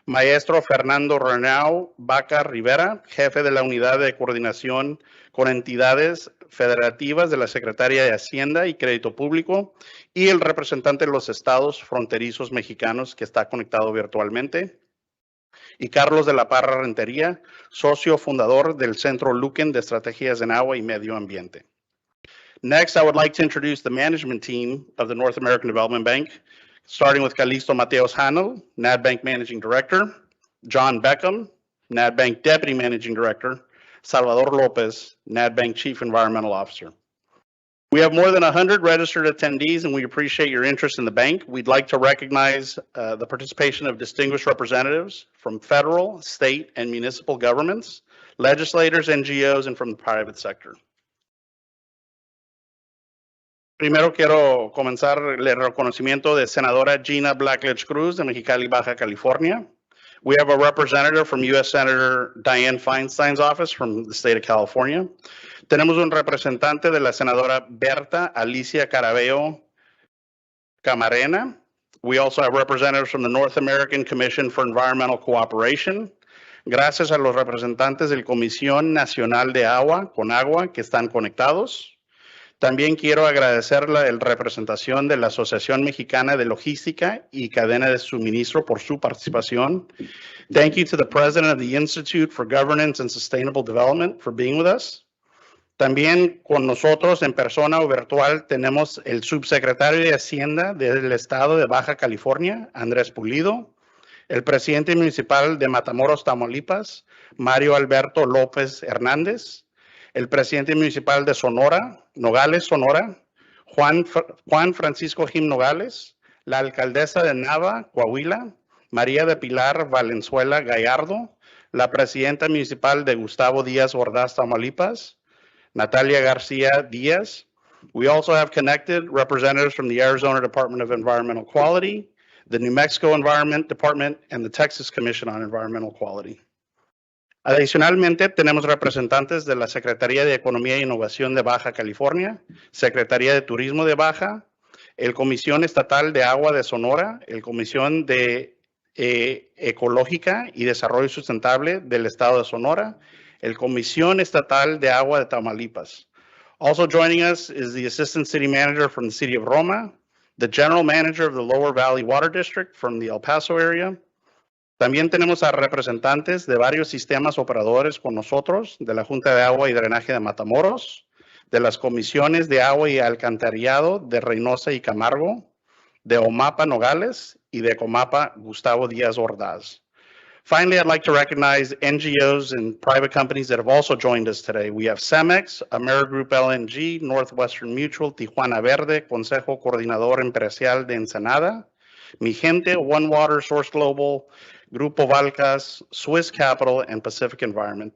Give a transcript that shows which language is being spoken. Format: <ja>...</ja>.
<es>Maestro Fernando Renau Vaca Rivera, jefe de la Unidad de Coordinación con Entidades Federativas de la Secretaría de Hacienda y Crédito Público, y el representante de los estados fronterizos mexicanos que está conectado virtualmente. Y Carlos de la Parra Rentería, socio fundador del Centro Luquen de Estrategias en Agua y Medio Ambiente.</es> <en>Next, I would like to introduce the management team of the North American Development Bank, starting with Calixto Mateos Hanel, NadBank Managing Director, John Beckham, NadBank Deputy Managing Director, Salvador Lopez, NadBank Chief Environmental Officer. We have more than 100 registered attendees, and we appreciate your interest in the bank. We'd like to recognize the participation of distinguished representatives from federal, state, and municipal governments, legislators, NGOs, and from the private sector.</en> <es>Primero quiero comenzar el reconocimiento de Senadora Gina Blackledge Cruz de Mexicali, Baja California.</es> <en>We have a representative from U.S. Senator Dianne Feinstein's office from the state of California.</en> <es>Tenemos un representante de la senadora Berta Alicia Carabeo Camarena.</es> <en>We also have representatives from the North American Commission for Environmental Cooperation.</en> <es>Gracias a los representantes del Comisión Nacional de Agua, CONAGUA, que están conectados. También quiero agradecer la representación de la Asociación Mexicana de Logística y Cadena de Suministro por su participación.</es> <en>Thank you to the President of the Institute for Governance and Sustainable Development for being with us.</en> <es>También con nosotros en persona o virtual tenemos el subsecretario de Hacienda del Estado de Baja California, Andrés Pulido, el presidente municipal de Matamoros, Tamaulipas, Mario Alberto López Hernández, el presidente municipal de Sonora, Nogales, Sonora, Juan Francisco Jim Nogales, la alcaldesa de Nava, Coahuila, María de Pilar Valenzuela Gallardo, la presidenta municipal de Gustavo Díaz Ordaz, Tamaulipas, Natalia Garcia Diaz.</es> <en>We also have connected representatives from the Arizona Department of Environmental Quality, the New Mexico Environment Department, and the Texas Commission on Environmental Quality.</en> <es>Adicionalmente, tenemos representantes de la Secretaría de Economía e Innovación de Baja California, Secretaría de Turismo de Baja, el Comisión Estatal de Agua de Sonora, el Comisión de Ecológica y Desarrollo Sustentable del Estado de Sonora, el Comisión Estatal de Agua de Tamaulipas.</es> <en>Also joining us is the Assistant City Manager from the City of Roma, the General Manager of the Lower Valley Water District from the El Paso area.</en> <es>También tenemos a representantes de varios sistemas operadores con nosotros, de la Junta de Agua y Drenaje de Matamoros, de las comisiones de agua y alcantarillado de Reynosa y Camargo, de OMAPA Nogales y de Comapa Gustavo Díaz Ordaz.</es> <en>Finally, I'd like to recognize NGOs and private companies that have also joined us today. We have CEMEX, Amerigroup LNG, Northwestern Mutual, Tijuana Verde, Consejo Coordinador Empresarial de Ensenada, Mi Gente, One Water, Source Global, Grupo Valcas, Swiss Capital, and Pacific Environment.</en>